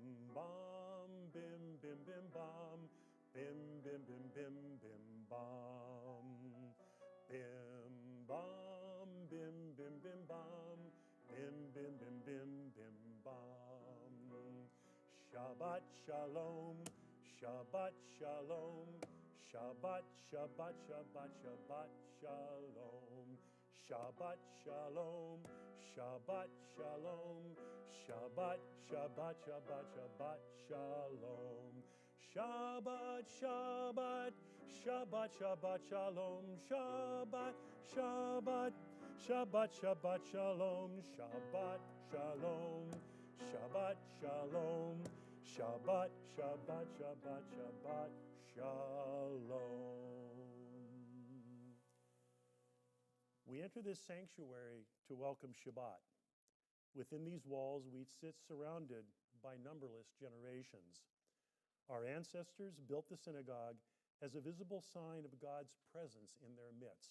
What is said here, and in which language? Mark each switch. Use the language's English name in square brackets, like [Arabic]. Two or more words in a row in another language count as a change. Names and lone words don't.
[Hebrew] bam, bim, bim, bim, bam, bim, bim, bim, bim, bim, bam, bim, bam, bim, bim, bim, bam, bim, bim, bim, bim, bim, bam. שבת שלום, שבת שלום, שבת, שבת, שבת, שבת שלום, שבת שלום, שבת שלום, שבת, שבת, שבת, שבת שלום, שבת, שבת, שבת, שבת שלום, שבת, שבת, שבת, שבת שלום, שבת שלום, שבת שלום, שבת, שבת, שבת, שבת שלום. [English] We enter this sanctuary to welcome Shabbat. Within these walls, we sit surrounded by numberless generations. Our ancestors built the synagogue as a visible sign of God's presence in their midst.